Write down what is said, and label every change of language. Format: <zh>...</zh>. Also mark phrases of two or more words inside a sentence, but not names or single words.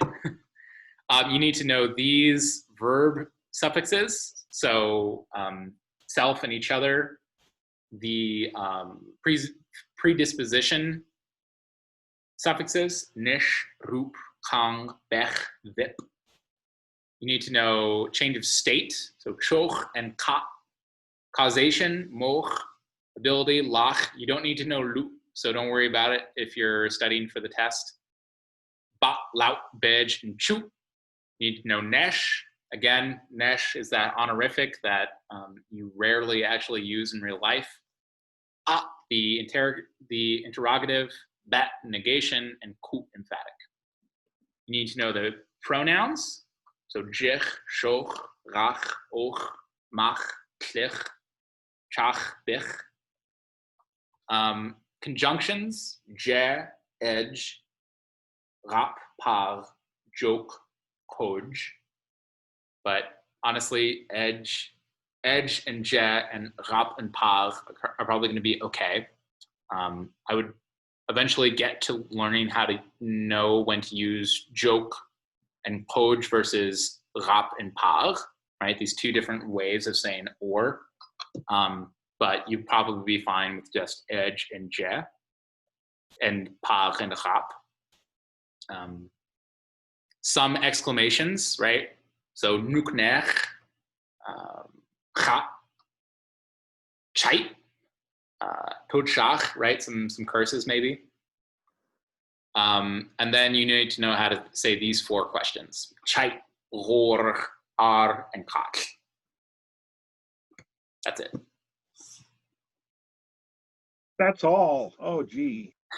<en>You need to know these verb suffixes, so self and each other, the predisposition suffixes,</en> <tlh>nish, roop, kang, bech, vip.</tlh> <en>You need to know change of state, so choch and ka. Causation, moch. Ability, lach. You don't need to know loop, so don't worry about it if you're studying for the test.</en> <tlh>Ba, laut, bej,</tlh> <en>and chu. You need to know nesh. Again, nesh is that honorific that you rarely actually use in real life. A, the interrogative, bet, negation, and ku, emphatic. You need to know the pronouns. So</en> <tlh>jich, shoch, rach, och, mach, klich, chach, bich.</tlh> <en>Conjunctions,</en> <tlh>je, edge, rap, par, joke, koj.</tlh> <en>But honestly, edge and je and rap and par are probably going to be okay. I would eventually get to learning how to know when to use joke and koj versus rap and par, right? These two different ways of saying or. But you'd probably be fine with just edge and je and par and rap. Some exclamations, right? So</en> <tlh>nuknech, cha, chait, totshach,</tlh> <en>right? Some curses maybe. And then you need to know how to say these 4 questions:</en> <tlh>chait, rohr, ar,</tlh> <en>and kach. That's it. That's all. Oh, gee.</en>